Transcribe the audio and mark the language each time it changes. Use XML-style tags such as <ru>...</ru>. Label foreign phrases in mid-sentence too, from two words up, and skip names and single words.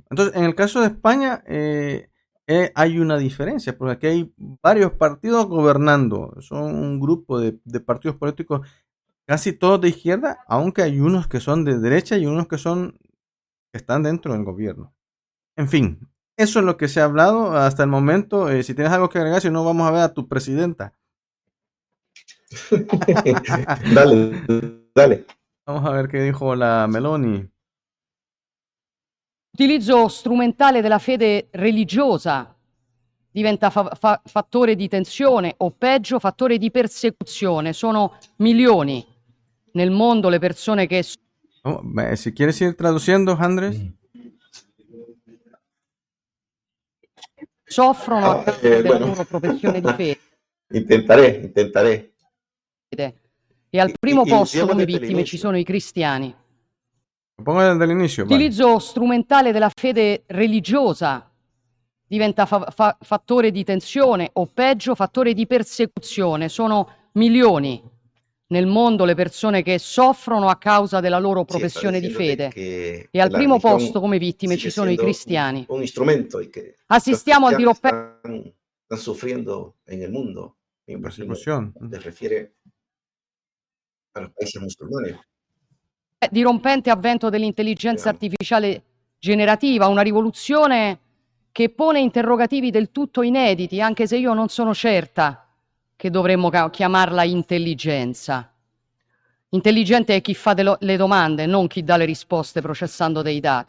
<es>Entonces, en el caso de España, hay una diferencia, porque aquí hay varios partidos gobernando, son un grupo de partidos políticos, casi todos de izquierda, aunque hay unos que son de derecha y unos que están dentro del gobierno. En fin, eso es lo que se ha hablado hasta el momento. Si tienes algo que agregar, si no, vamos a ver a tu presidenta. Dale. Vamos a ver qué dijo la Meloni.</es> <it>L'utilizzo strumentale della fede religiosa diventa fattore di tensione o peggio fattore di persecuzione. Sono milioni nel mondo le persone che...</it> <es>Si quieres ir traduciendo, Andrés.</es> <it>Soffrono a causa della loro professione di fede.</it> <es>Intentaré.</es> <it>E al primo posto come vittime ci sono i cristiani.</it> <es>Pongo desde el inicio.</es> <it>L'utilizzo strumentale della fede religiosa diventa fattore di tensione o peggio fattore di persecuzione. Sono milioni nel mondo le persone che soffrono a causa della loro professione di fede. E al primo posto come vittime ci sono i cristiani. Assistiamo al dirompente.</it> <es>Están sufriendo en el mundo. Persecución. Se refiere a los países musulmanes.</es> <it>Dirompente avvento dell'intelligenza artificiale generativa, una rivoluzione che pone interrogativi del tutto inediti, anche se io non sono certa che dovremmo chiamarla intelligenza. Intelligente è chi fa le domande, non chi dà le risposte processando dei dati.</it>